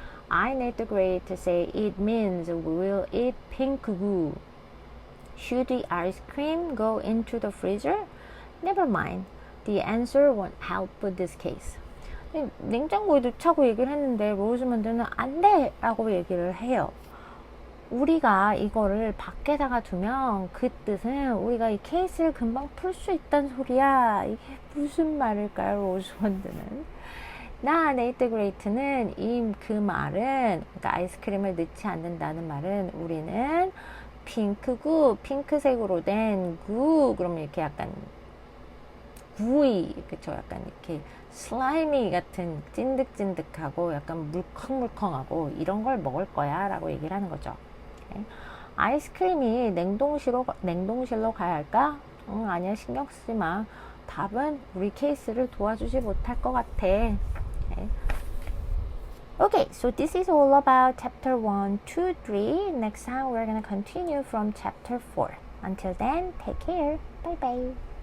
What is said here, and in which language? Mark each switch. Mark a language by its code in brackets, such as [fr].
[en] I need the grade to say it means we will eat pink goo. Should the ice cream go into the freezer? Never mind. The answer won't help with this case. [ko] 냉장고에 넣자고 얘기를 했는데 로즈먼드는 안 돼! 라고 얘기를 해요. 우리가 이거를 밖에다가 두면 그 뜻은 우리가 이 케이스를 금방 풀 수 있다는 소리야. 이게 무슨 말일까요, 로즈먼드는? 나 네이트 그레이트는 그 말은, 그러니까 아이스크림을 넣지 않는다는 말은 우리는 핑크구, 핑크색으로 된 구, 그러면 이렇게 약간 구이, 그쵸? 약간 이렇게 슬라이미 같은 찐득찐득하고 약간 물컹물컹하고 이런 걸 먹을 거야 라고 얘기를 하는 거죠. 네. 아이스크림이 냉동실로 가야 할까? 아니야, 신경 쓰지 마. 답은 우리 케이스를 도와주지 못할 것 같아. [en] Okay. Okay, so this is all about chapter 1, 2, 3. Next time we're going to continue from chapter 4. Until then, take care. Bye bye.